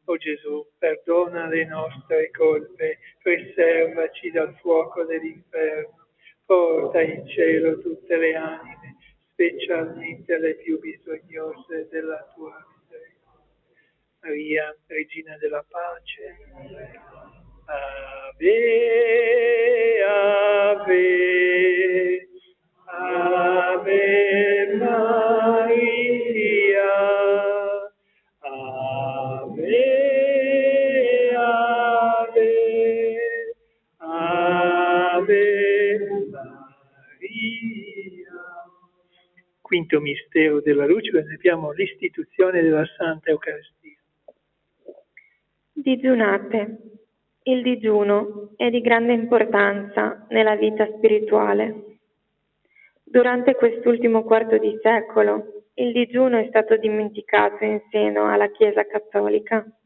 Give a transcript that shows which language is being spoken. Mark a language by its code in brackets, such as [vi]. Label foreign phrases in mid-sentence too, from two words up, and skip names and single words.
[it] O Gesù, perdona le nostre colpe, preservaci dal fuoco dell'inferno, porta in cielo tutte le anime, specialmente le più bisognose della tua misericordia. Maria, Regina della Pace. Ave, ave, Ave Maria, Ave, Ave, Ave Maria. Quinto mistero della luce, abbiamo l'istituzione della Santa Eucaristia. Digiunate. Il digiuno è di grande importanza nella vita spirituale. Durante quest'ultimo quarto di secolo, il digiuno è stato dimenticato in seno alla Chiesa Cattolica.